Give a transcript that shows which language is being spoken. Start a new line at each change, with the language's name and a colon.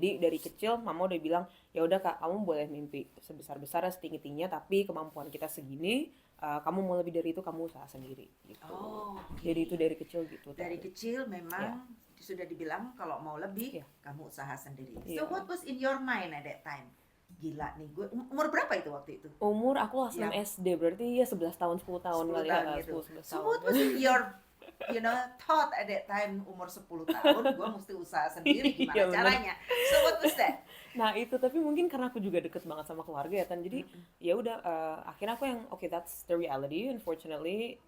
Indonesian: Jadi dari kecil mama udah bilang ya udah kak kamu boleh mimpi sebesar-besarnya setinggi-tingginya tapi kemampuan kita segini, kamu mau lebih dari itu kamu usaha sendiri gitu.
English: Okay.
Indonesian: Jadi itu dari kecil gitu. Dari kecil memang sudah dibilang kalau mau lebih kamu usaha sendiri.
English: So what was in your mind at that time?
Indonesian: Gila nih gue, umur berapa itu waktu itu? Umur aku kelas 6 SD, berarti ya 11 tahun 10 tahun 10 kali tahun ya. gitu. 10, 11
English: So
Indonesian: tahun.
English: what was in your thought at that time
Indonesian: umur 10 tahun gue mesti usaha sendiri gimana Iya, bener. caranya?
English: So what was that?
Indonesian: Nah itu tapi mungkin karena aku juga deket banget sama keluarga ya kan, jadi ya udah akhirnya aku yang oke,
English: that's the reality unfortunately.